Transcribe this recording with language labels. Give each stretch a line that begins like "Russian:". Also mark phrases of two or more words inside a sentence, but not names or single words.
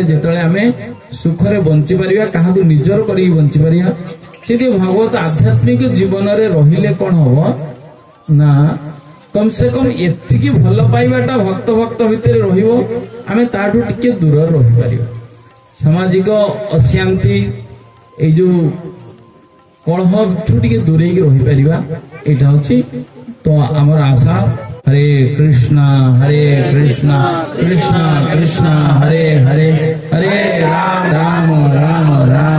Odia: ଯେତେବେଳେ ଆମେ ସୁଖରେ ବଞ୍ଚି ପାରିବା, କାହାକୁ ନିଜର କରିକି ବଞ୍ଚି ପାରିବା, ସେଠି ଭାଗବତ ଆଧ୍ୟାତ୍ମିକ ଜୀବନରେ ରହିଲେ କଣ ହବ ନା,
Hindi: कम से कम
Odia: ଏତିକି ଭଲ ପାଇବାଟା ଭକ୍ତ ଭିତରେ ରହିବ, ଆମେ ତାଠୁ ଟିକେ ଦୂରରେ ରହିପାରିବା। ସାମାଜିକ ଅଶାନ୍ତି, ଏଇ ଯୋଉ କଳହଠୁ ଟିକେ ଦୂରେଇକି ରହିପାରିବା, ଏଇଟା ହଉଛି ତ ଆମର ଆଶା।
Sanskrit: हरे कृष्णा कृष्ण कृष्ण हरे हरे, हरे राम राम राम राम।